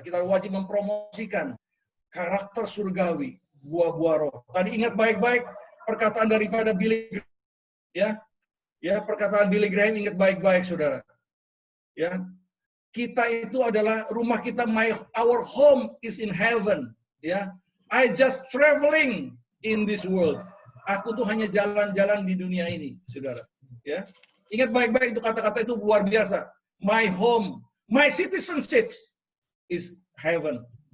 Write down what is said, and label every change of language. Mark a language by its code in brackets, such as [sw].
[id] Kita wajib mempromosikan karakter surgawi, buah-buah roh. Tadi ingat baik-baik perkataan daripada Billy Graham, ya. Ya, perkataan Billy Graham ingat baik-baik, Saudara. Ya. Kita itu adalah rumah kita, [en] our home is in heaven, [id] ya. [en] I just traveling in this world. [id] Aku tuh hanya jalan-jalan di dunia ini, Saudara. Ya. Ingat baik-baik itu kata-kata itu luar biasa. [en] My home, my citizenship is heaven.